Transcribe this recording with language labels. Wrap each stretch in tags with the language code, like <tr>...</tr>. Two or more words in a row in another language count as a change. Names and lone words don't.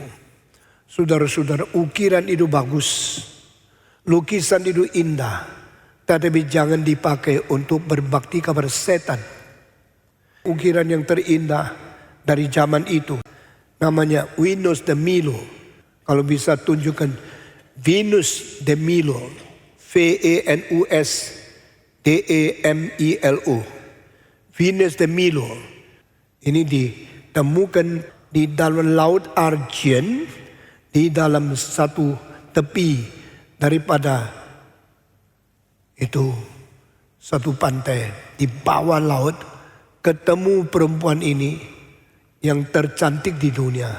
<id>Saudara-saudara, ukiran itu bagus. Lukisan itu indah. Tetapi jangan dipakai untuk berbakti kepada setan. Ukiran yang terindah dari zaman itu namanya Venus de Milo. Kalau bisa tunjukkan Venus de Milo, V-E-N-U-S D-E-M-I-L-O. Venus de Milo. Ini ditemukan di dalam Laut Argen, di dalam satu tepi daripada itu satu pantai di bawah laut. Ketemu perempuan ini yang tercantik di dunia.</id>